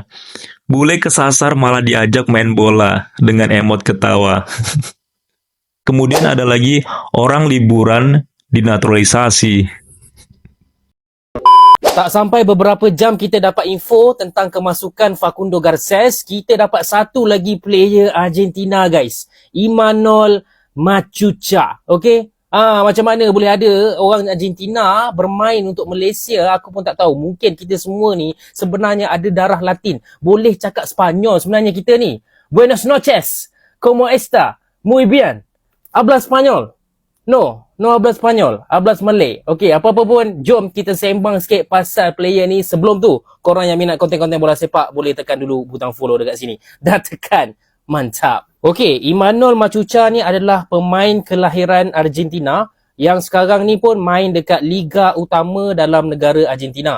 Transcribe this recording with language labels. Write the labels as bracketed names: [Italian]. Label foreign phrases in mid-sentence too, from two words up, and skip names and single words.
[Malay] Bule kesasar malah diajak main bola dengan emot ketawa. Kemudian ada lagi orang liburan dinaturalisasi. Tak sampai beberapa jam kita dapat info tentang kemasukan Facundo Garces. Kita dapat satu lagi player Argentina guys. Imanol Machuca. Okay? Macam mana boleh ada orang Argentina bermain untuk Malaysia, aku pun tak tahu. Mungkin kita semua ni sebenarnya ada darah Latin. Boleh cakap Sepanyol sebenarnya kita ni. [Spanish] Buenas noches. ¿Cómo está? Muy bien. Habla Spanyol? No habla Spanyol. Hablas Malay. [Malay] Okey, apa-apa pun, jom kita sembang sikit pasal player ni. Sebelum tu, korang yang minat konten-konten bola sepak, boleh tekan dulu butang follow dekat sini. Dah tekan. Mantap. Okey, Imanol Machuca ni adalah pemain kelahiran Argentina yang sekarang ni pun main dekat Liga Utama dalam negara Argentina.